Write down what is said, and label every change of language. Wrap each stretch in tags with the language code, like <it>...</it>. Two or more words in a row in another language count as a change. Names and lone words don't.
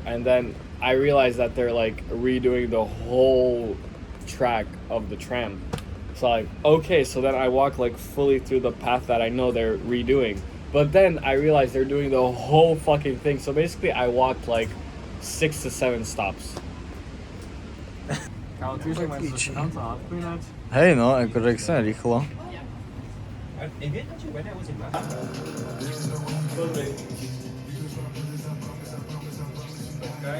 <en>And then I realized that they're like redoing the whole track of the tram. So like, okay, so then I walk like fully through the path that I know they're redoing. But then I realized they're doing the whole fucking thing. So basically I walked like 6 to 7 stops.</en> <sk>Hej no, akože ak sa rýchlo.</sk> <en>Okay.</en>